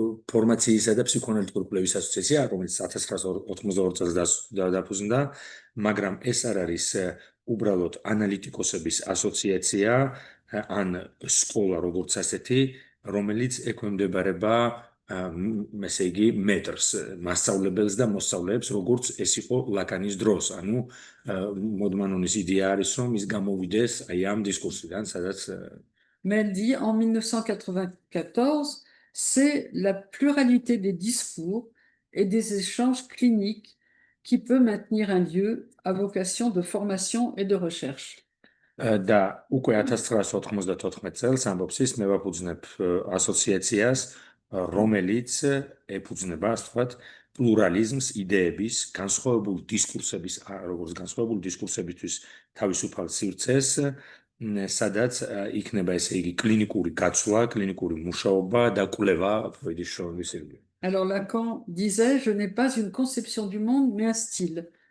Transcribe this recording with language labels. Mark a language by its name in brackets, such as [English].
[Georgian] ფორმაციისა და ფსიქოანალიტიკური კვლევის ასოციაცია, რომელიც 1982 წელს დაფუძნდა, მაგრამ ეს არ არის უბრალოდ ანალიტიკოსების ასოციაცია ან სკოლა როგორც ასეთი, რომელიც ექვემდებარება ესე იგი მეტრს, მასწავლებელს და მოსწავლეებს, როგორც ეს იყო ლაკანის დროს. ანუ მოდმანონის იდეა არის, რომ ის გამოვიდეს აი ამ დისკურსიდან, სადაც [French] Mais elle dit, en 1994, c'est la pluralité des discours et des échanges cliniques qui peut maintenir un lieu à vocation de formation et de recherche. [Georgian] და უკვე 1994 წელს ამბობს ის, მე ვაფუძნებ ასოციაციას, რომელიც ეფუძნება, ასე ვთქვათ, პლურალიზმს, იდეების, განსხვავებულ დისკურსების, როგორც განსხვავებულ დისკურსებისთვის თავისუფალ სივრცეს, სადაც იქნება ესე იგი კლინიკური გაცვლა, კლინიკური მუშაობა და კვლევა ფროიდის შრომების ირგვლივ. [French] Alors Lacan disait, je n'ai pas une conception du monde, mais un style.